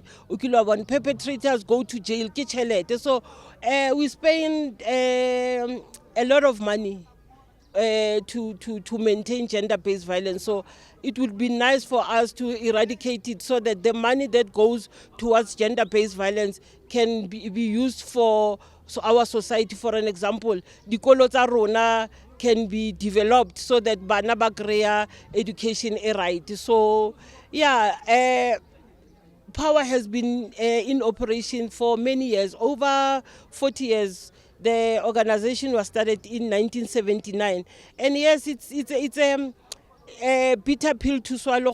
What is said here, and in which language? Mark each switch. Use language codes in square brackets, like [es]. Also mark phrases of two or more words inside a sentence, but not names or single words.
[en] When perpetrators go to jail kitchelete. So we spend a lot of money to maintain gender-based violence. So it would be nice for us to eradicate it, so that the money that goes towards gender-based violence can be used for our society. For an example, [tn] dikolo tsa rona [en] can be developed so that [tn] bana ba kry-a [en] education right. So yeah, power has been in operation for many years, over 40 years. The organization was started in 1979, and yes, it's a bitter pill to swallow.